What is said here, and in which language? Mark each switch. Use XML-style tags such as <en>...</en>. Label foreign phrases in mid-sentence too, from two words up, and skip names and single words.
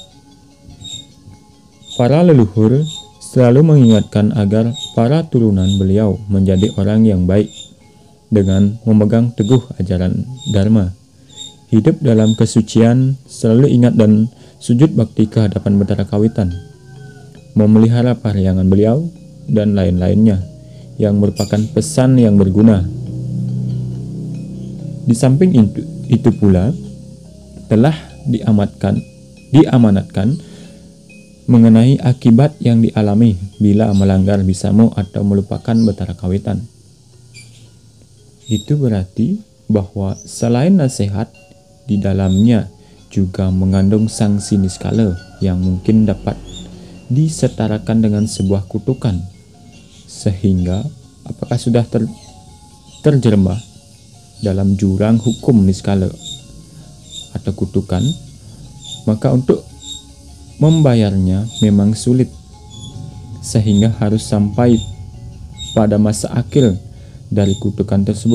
<id>Para leluhur selalu mengingatkan agar para turunan beliau menjadi orang yang baik dengan memegang teguh ajaran Dharma, hidup dalam kesucian, selalu ingat dan sujud bakti ke hadapan Betara Kawitan, memelihara paryangan beliau, dan lain-lainnya yang merupakan pesan yang berguna. Di samping itu pula, telah diamanatkan mengenai akibat yang dialami bila melanggar bisamo atau melupakan betara kawitan. Itu berarti bahwa selain nasihat, di dalamnya juga mengandung sanksi niskala yang mungkin dapat disetarakan dengan sebuah kutukan. Sehingga apakah sudah terjerembah dalam jurang hukum niskala atau kutukan, maka untuk membayarnya memang sulit, sehingga harus sampai pada masa akhir dari kutukan tersebut.</id>